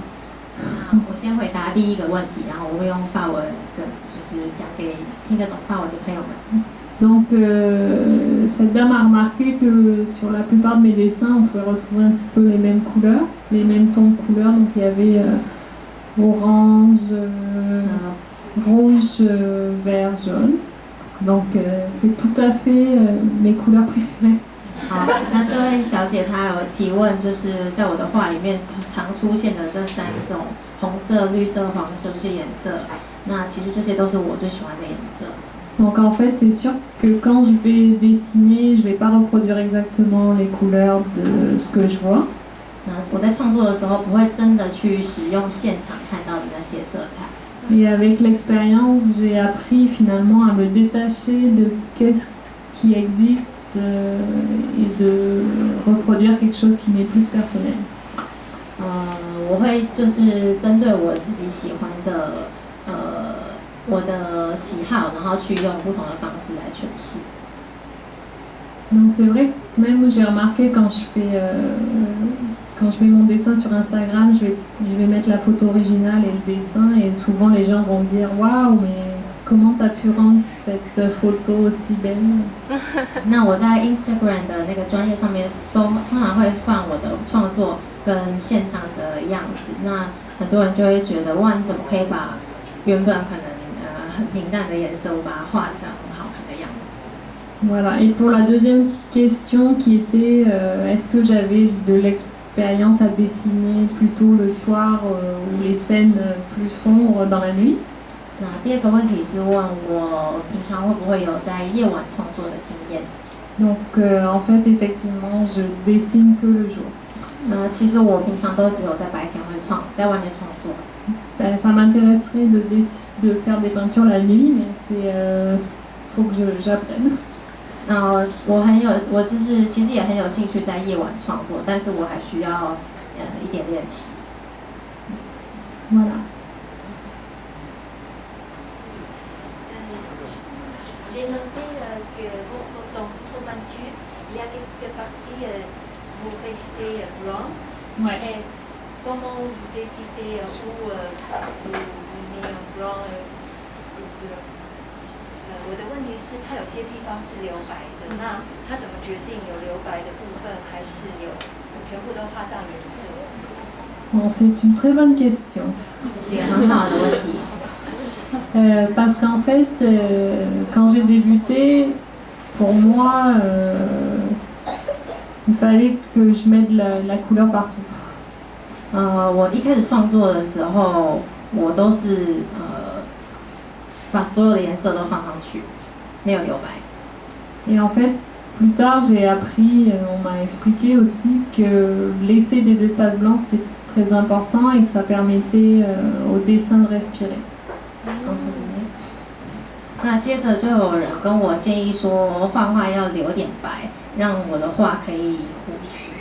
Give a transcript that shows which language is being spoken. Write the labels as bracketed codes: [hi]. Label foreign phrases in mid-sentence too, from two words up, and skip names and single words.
[zh] 我先回答第一个问题，然后我会用法文跟就是讲给听得懂法文的朋友们。 [fr] Donc, cette dame a remarqué que sur la plupart de mes dessins, on pouvait retrouver un petit peu les mêmes couleurs, les mêmes tons de couleurs. Donc, il y avait orange, rouge, vert, jaune. Donc, c'est tout à fait mes couleurs préférées. [zh] 好，那这位小姐她有提问，就是在我的画里面常出现的这三种红色、绿色、黄色这些颜色，那其实这些都是我最喜欢的颜色。 [fr] Donc en fait, c'est sûr que quand je vais dessiner, je ne vais pas reproduire exactement les couleurs de ce que je vois. [zh] 那我在创作的时候，不会真的去使用现场看到的那些色彩。 [fr] Et avec l'expérience, j'ai appris finalement à me détacher de qu'est-ce qui existe et de reproduire quelque chose qui m'est plus personnel. [zh] 我会就是针对我自己喜欢的我的喜好，然后去用不同的方式来诠释。 [fr] Donc c'est vrai que même j'ai remarqué quand je mets mon dessin sur Instagram, je vais mettre la photo originale et le dessin et souvent les gens vont dire waouh, mais comment t'as pu rendre cette photo aussi belle? [zh] 那我在 Instagram 的那个专页上面通常会放我的创作跟现场的样子，那很多人就会觉得哇，你怎么可以把原本可能很平淡的颜色，我把它画成很好看的样子。 [fr] Voilà, et pour la deuxième question qui était est-ce que j'avais de l'expérience à dessiner plutôt le soir ou les scènes plus sombres dans la nuit? [zh] 那第二个问题是问我平常会不会有在夜晚创作的经验。 [fr] Donc en fait, effectivement, je dessine que le jour. [zh] 其实我平常都只有在白天会在外面创作。 [fr] Ça m'intéresserait de faire des peintures la nuit, mais faut que j'apprenne. [zh] 我就是其实也很有兴趣在夜晚创作，但是我还需要一点练习。 [fr] Voilà. J'ai noté que votre peinture, il y a quelques parties vous restez blanc. Ouais. Et comment vous décidez où vous mettez un blanc ou bleu? [zh] 我的问题是，它有些地方是留白的，那它怎么决定有留白的部分，还是有全部都画上颜色？ [fr] Bon, c'est une très bonne question. [zh] 这是一个很好的问题。 [fr] Parce qu'en fait, quand j'ai débuté, pour moi, il fallait que je mette la couleur partout. [zh] 我一开始创作的时候，我都是把所有的颜色都放上去，没有留白。 [fr] Et en fait, plus tard, j'ai appris, on m'a expliqué aussi que laisser des espaces blancs, c'était très important et que ça permettait au dessin de respirer. [zh] 那接着就有人跟我建议说，画画要留点白，让我的画可以呼吸。